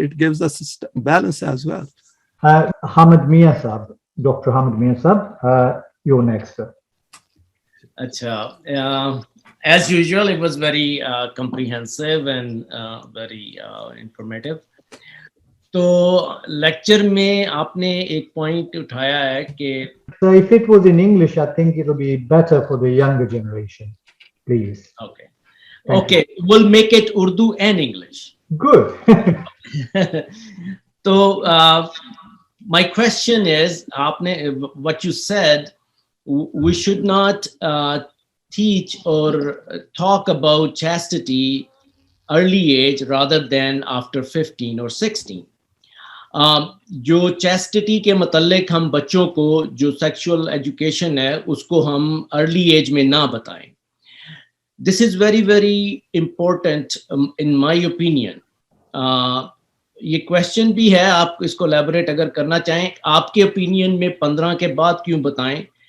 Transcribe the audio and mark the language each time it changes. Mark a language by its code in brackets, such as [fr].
[en] It gives us balance as well. Hamid Mia Sahab, Dr. Hamid Mia Sahab, you're next, sir. [hi] Acha. [en] As usual, it was very comprehensive and very informative. [hi] तो lecture में आपने एक point उठाया है कि [en] So if it was in English, I think it'll be better for the younger generation, please. Okay. Okay, we'll make it Urdu and English. Good. So my question is, आपने what you said, we should not teach or talk about chastity early age rather than after 15 or 16. [hi] जो chastity के मतलब हम बच्चों को जो sexual education है उसको हम अर्ली एज में ना बताएं. [en] This is very very important in my opinion. [hi] ये क्वेश्चन भी है, आप इसको एलैबोरेट अगर करना चाहें. आपके ओपिनियन में 15 के बाद क्यों बताएं?